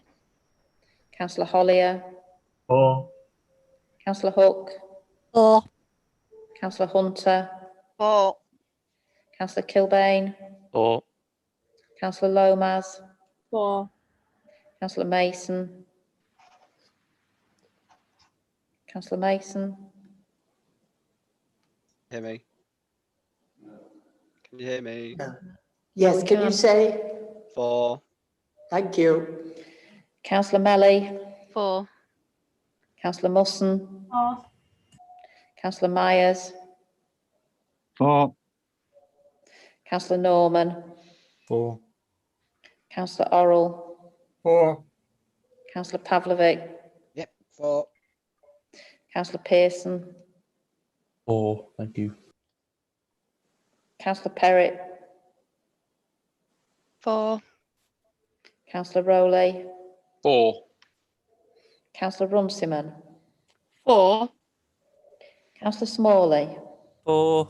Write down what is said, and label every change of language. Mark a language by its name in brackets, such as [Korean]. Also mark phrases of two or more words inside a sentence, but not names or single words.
[English] Councillor Hollier. 4. Councillor Hook. 4. Councillor Hunter. 4. Councillor Kilbane. 4. Councillor Lomas. 4. Councillor Mason. Councillor Mason. Hear me? Can you hear me? Yes, we can you can. say? 4. Thank you. Councillor Melly. 4. Councillor Musson. 4. Councillor Myers. 4. Councillor Norman. 4. Councillor Orrell. 4. Councillor Pavlovic. Yep, 4. Councillor Pearson. 4. Thank you. Councillor Perrott. 4. Councillor Rowley. 4. Councillor Runciman. 4. Councillor Smalley. 4.